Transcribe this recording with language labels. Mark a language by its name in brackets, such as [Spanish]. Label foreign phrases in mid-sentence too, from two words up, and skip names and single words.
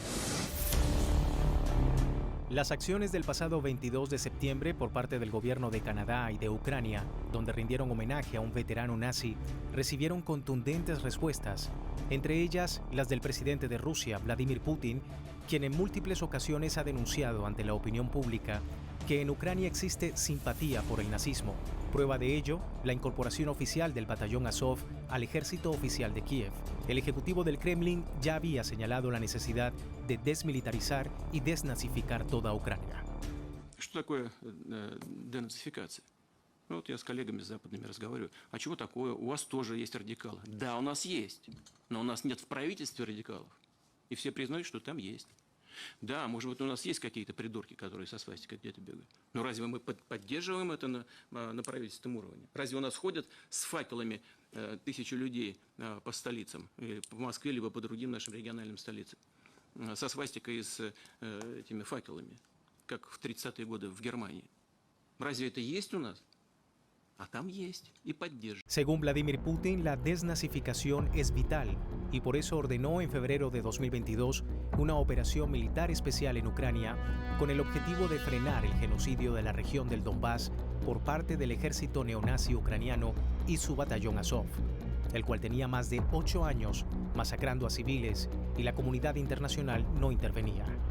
[Spanish] Las acciones del pasado 22 de septiembre por parte del gobierno de Canadá y de Ucrania, donde rindieron homenaje a un veterano nazi, recibieron contundentes respuestas, entre ellas las del presidente de Rusia, Vladimir Putin, quien en múltiples ocasiones ha denunciado ante la opinión pública que en Ucrania existe simpatía por el nazismo. Prueba de ello, la incorporación oficial del batallón Azov al ejército oficial de Kiev. El ejecutivo del Kremlin ya había señalado la necesidad de desmilitarizar y desnazificar toda Ucrania. [Russian] Что такое денацификация? Ну, вот я с коллегами западными разговариваю. А чего такое? У вас тоже есть радикалы. Да, у нас есть. Но у нас нет в правительстве радикалов. И все признают, что там есть. Да, может быть, у нас есть какие-то придурки, которые со свастикой где-то бегают. Но разве мы поддерживаем это на правительственном уровне? Разве у нас ходят с факелами тысячи людей по столицам, по Москве, либо по другим нашим региональным столицам, со свастикой и с этими факелами, как в 30-е годы в Германии? Разве это есть у нас? А там есть y поддерживает. [Spanish] Según Vladimir Putin, la desnazificación es vital y por eso ordenó en febrero de 2022 una operación militar especial en Ucrania con el objetivo de frenar el genocidio de la región del Donbass por parte del ejército neonazi ucraniano y su batallón Azov, el cual tenía más de 8 años masacrando a civiles y la comunidad internacional no intervenía.